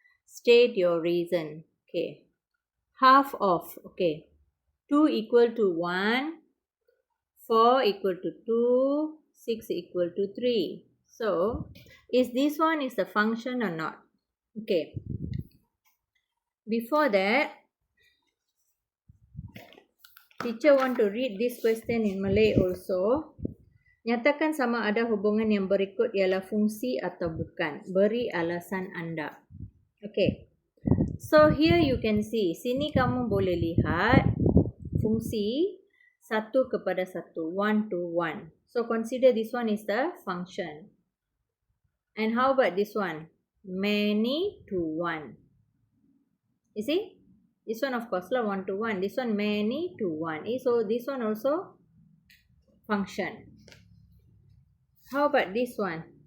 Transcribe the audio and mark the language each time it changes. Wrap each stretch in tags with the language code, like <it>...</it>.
<en>State your reason. Okay, half of, okay, 2 equal to 1, 4 equal to 2, 6 equal to 3. So, is this one is a function or not? Okay. Before that, teacher want to read this question in Malay also.</en> <ms>Nyatakan sama ada hubungan yang berikut ialah fungsi atau bukan. Beri alasan anda.</ms> <en>Okay. So here you can see.</en> <ms>Sini kamu boleh lihat fungsi 1 kepada 1.</ms> <en>1 to 1. So consider this one is the function. And how about this one? Many to 1. You see? This one of course lah 1 to 1. This one many to 1. So this one also function. How about this one?</en>